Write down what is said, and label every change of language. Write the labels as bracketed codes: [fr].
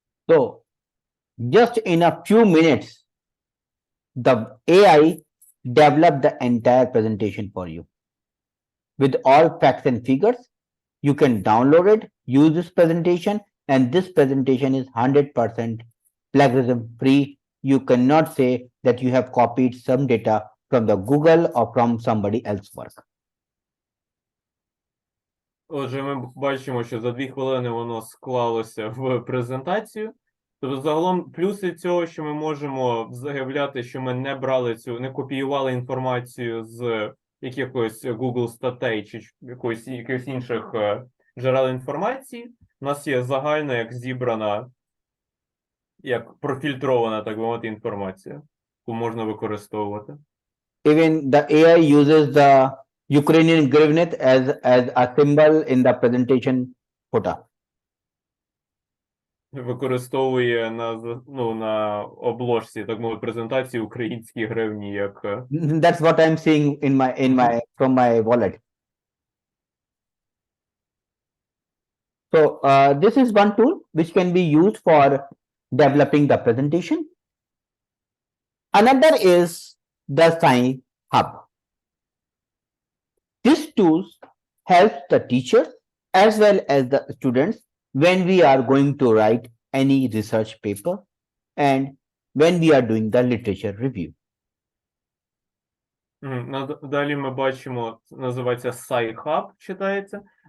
[en] So just in a few minutes, the AI developed the entire presentation for you with all facts and figures. You can download it, use this presentation, and this presentation is 100% plagiarism free. You cannot say that you have copied some data from the Google or from somebody else's work. [uk] Отже, ми бачимо, що за 2 хвилини воно склалося в презентацію. Тобто, загалом, плюси цього, що ми можемо заявляти, що ми не брали не копіювали інформацію з якихось Google статей чи якихось інших джерел інформації. У нас є загальна, як зібрана, як профільтрована, так би мовити, інформація, яку можна використовувати. [en] Even the AI uses the Ukrainian hryvnia as a symbol in the presentation photo. [uk] Використовує на обложці, так мовити, презентації українські гривні, як... [en] That's what I'm seeing from my wallet. So this is one tool which can be used for developing the presentation. Another is the Science Hub. This tool helps the teachers as well as the students when we are going to write any research paper and when we are doing the literature review. [uk] Далі ми бачимо, називається Sci-Hub, читається.